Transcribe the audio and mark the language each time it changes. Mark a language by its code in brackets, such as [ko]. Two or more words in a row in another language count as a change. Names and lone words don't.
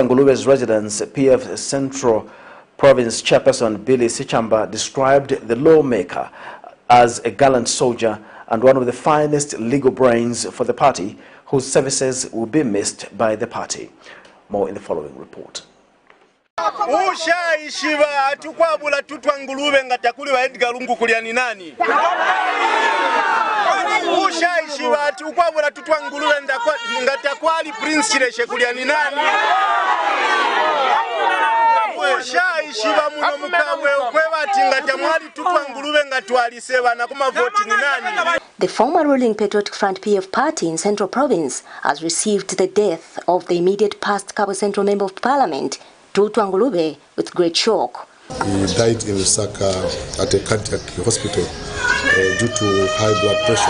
[en] NGULUBE's residence, PF Central Province Chairperson Billy Sichamba described the lawmaker as a gallant soldier and one of the finest legal brains for the party, whose services will be missed by the party. More in the following report. [bem] Ushaishiva tukwabula TUTWA NGULUBE ngatakuliwa Edgar Lungu kuliani nani? Ushaishiva tukwabula TUTWA NGULUBE ngatakwali Prince Chireshe kuliani nani? Ushaishiva muno mukabwe ukwebati ngatamwali TUTWA NGULUBE ngatwaliseba na kumavoti ni nani? [en] The former ruling Patriotic Front PF party in Central Province has received the death of the immediate past KABWE Central Member of Parliament TUTWA NGULUBE with great shock. He died in Lusaka at a cardiac hospital due to high blood pressure.